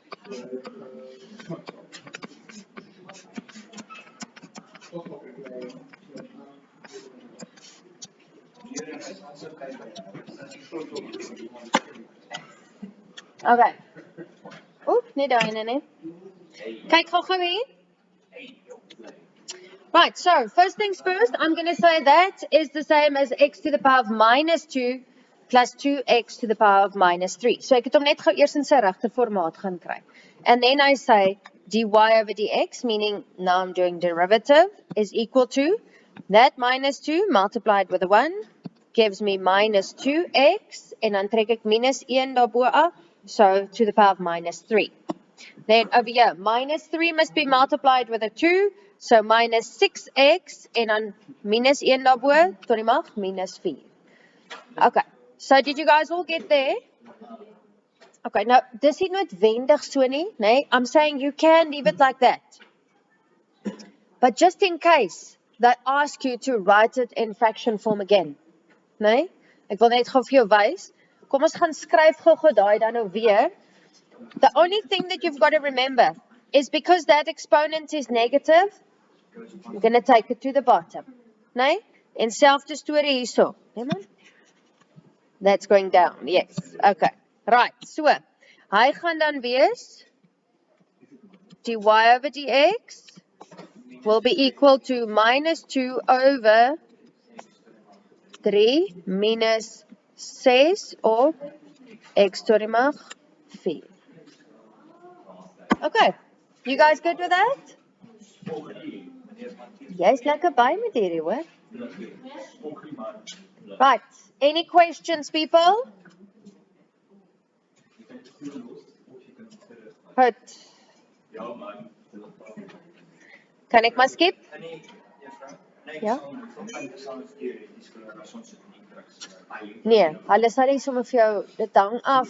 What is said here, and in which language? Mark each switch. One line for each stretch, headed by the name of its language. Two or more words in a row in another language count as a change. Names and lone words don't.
English: Okay.
Afrikaans: Oep, nie daai nie. Kyk gou-gou hier.
English: Right, so first things first, I'm going to say that is the same as x to the power of minus 2 plus 2x to the power of minus 3.
Afrikaans: So ek het hom net gou eers in sy regte formaat gaan kry.
English: And then I say dy over dx, meaning now I'm doing derivative, is equal to that minus 2 multiplied with a 1 gives me minus 2x,
Afrikaans: en dan trek ek minus 1 daarbo af,
English: so to the power of minus 3. Then over here, minus 3 must be multiplied with a 2, so minus 6x,
Afrikaans: en dan minus 1 daarbo, tot die mag, minus 4.
English: Okay, so did you guys all get there? Okay, now,
Afrikaans: dis nie noodwendig so nie, nee?
English: I'm saying you can leave it like that. But just in case they ask you to write it in fraction form again,
Afrikaans: nee? Ek wil net gou vir jou wys. Kom ons gaan skryf gou daai dan nou weer.
English: The only thing that you've got to remember is because that exponent is negative, I'm going to take it to the bottom.
Afrikaans: Nee? En selfde storie hierso. Nee man?
English: That's going down, yes. Okay, right, so,
Afrikaans: hy gaan dan wees,
English: dy over dx will be equal to minus 2 over 3 minus 6 op x to
Afrikaans: die mag
English: 4. Okay, you guys good with that?
Afrikaans: Jy's lekker by met hierdie, hoor.
English: Right, any questions, people?
Afrikaans: Goed. Kan ek maar skip? Ja? Nee, hulle sal nie sommer vir jou, dit hang af.